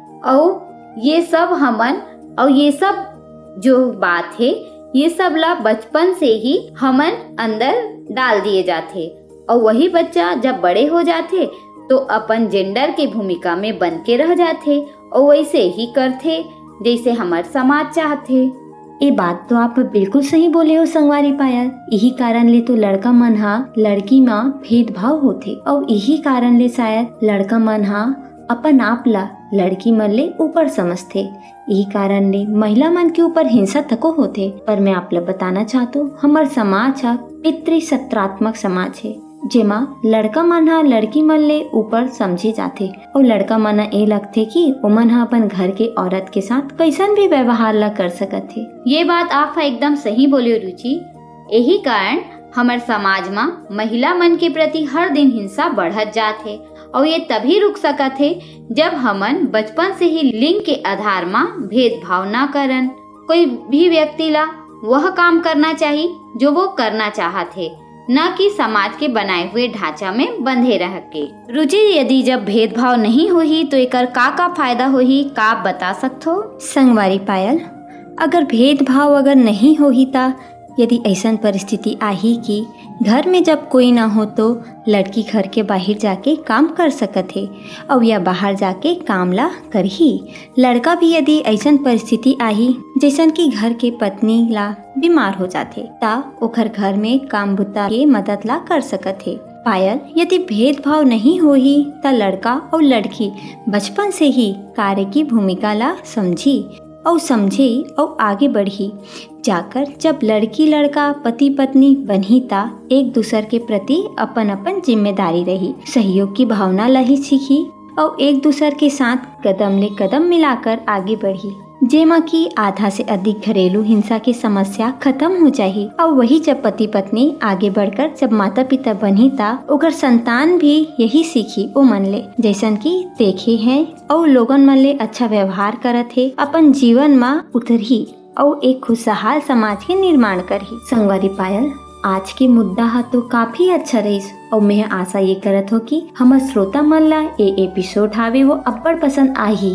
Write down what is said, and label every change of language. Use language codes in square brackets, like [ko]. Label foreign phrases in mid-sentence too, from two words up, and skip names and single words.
[hne] और ये सब हमन और ये सब जो बात है ये सब ला बचपन से ही हमन अंदर डाल दिए जाते और वही बच्चा जब बड़े हो जाते तो अपन जेंडर के भूमिका में बन के रह जाते और वैसे ही करते जैसे हमार समाज चाहते। ये बात तो आप बिल्कुल सही बोले हो संगवारी पायल। यही कारण ले तो लड़का मन हा लड़की में भेदभाव होते और यही कारण ले शायद लड़का मन हा अपन आप ला लड़की मन ले ऊपर समझते। यही कारण ले महिला मन के ऊपर हिंसा तको होते। पर मैं आप ला बताना चाहता हूँ हमार समाज हा पितृसत्रात्मक समाज है, जेमा लड़का मन हा लड़की मन ले ऊपर समझे जाते और लड़का मन ए लगते कि ओमन हा अपन घर के औरत के साथ कैसन भी व्यवहार ला कर सकत थे। ये बात आप एकदम सही बोले रुचि। यही कारण हमार समाज में महिला मन के प्रति हर दिन हिंसा बढ़त जात है और ये तभी रुक सकत है जब हमन बचपन से ही लिंग के आधार में भेदभाव न करन। कोई भी व्यक्ति ला वह काम करना चाहिए जो वो करना चाहत है, न कि समाज के बनाए हुए ढांचा में बंधे रह के। रुचि, यदि जब भेदभाव नहीं होही तो एकर का फायदा होही, का आप बता सकते हो? संगवारी पायल, अगर भेदभाव अगर नहीं होही ता यदि ऐसन परिस्थिति आही कि घर में जब कोई ना हो तो लड़की घर के बाहर जाके काम कर सकत है और या बाहर जाके काम ला करही। लड़का भी यदि ऐसन परिस्थिति आही जैसन कि घर के पत्नी ला बीमार हो जाते ता ओखर घर में काम बुता के मदद ला कर सकत है। पायल, यदि भेदभाव नहीं होही ता लड़का और लड़की बचपन से ही कार्य की भूमिका ला समझी और आगे बढ़ी। जाकर जब लड़की लड़का पति पत्नी बनी ता एक दूसर के प्रति अपन अपन जिम्मेदारी रही, सहयोग की भावना लही सीखी और एक दूसर के साथ कदम ले कदम मिलाकर आगे बढ़ी, जेमा की आधा से अधिक घरेलू हिंसा की समस्या खत्म हो जाही। और वही जब पति पत्नी आगे बढ़कर जब माता पिता बनी ता ओकर संतान भी यही सीखी ओ मन ले, जैसन की देखे हैं और लोगन मन ले अच्छा व्यवहार करत है, अपन जीवन में उतरही और एक खुशहाल समाज के निर्माण करही। संगवारी पायल, आज के मुद्दा हा तो काफी अच्छा रहीस और मैं आशा ये करत हो कि हमर श्रोता मन ला ये एपिसोड हावे वो अब्बड़ पसंद आही।